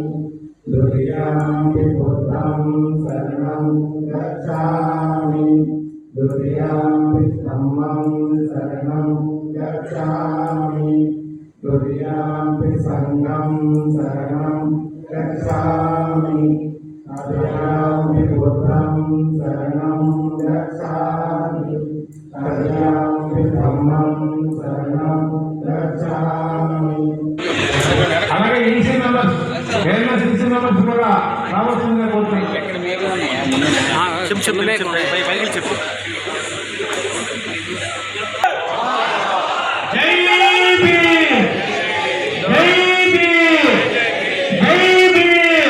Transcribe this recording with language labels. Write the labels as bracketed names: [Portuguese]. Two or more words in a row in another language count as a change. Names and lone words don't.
[Pali] द्वितीयंपि बुद्धं शरणं गच्छामि द्वितीयंपि धम्मं शरणं गच्छामि द्वितीयंपि संघं शरणं गच्छामि तृतीयंपि बुद्धं शरणं गच्छामि तृतीयंपि धम्मं शरणं गच्छामि। [Telugu] అలాగే [English] EC members famous EC members [Telugu] కూడా రావాల్సిందిగా కోరుతున్నాను. చెప్పు జై భీమ్, జై భీమ్, జై భీమ్.